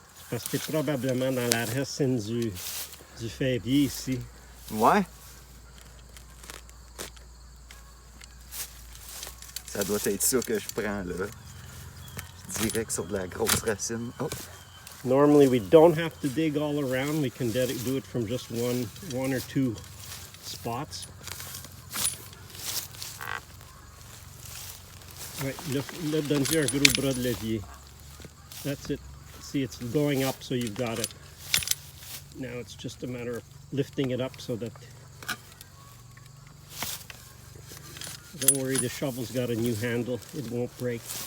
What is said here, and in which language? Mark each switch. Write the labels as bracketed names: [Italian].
[French] Parce que c'est probablement dans la racine du fèvier ici. Ouais. Ça doit être ça que je prends là. Direct sur de la grosse racine. Oh. [English] Normally we don't have to dig all around. We can do it from just one or two spots. [French] Ouais, là, donne-lui un gros bras de levier. [English] That's it. See, it's going up, so you've got it. Now it's just a matter of lifting it up so that... Don't worry, the shovel's got a new handle. It won't break.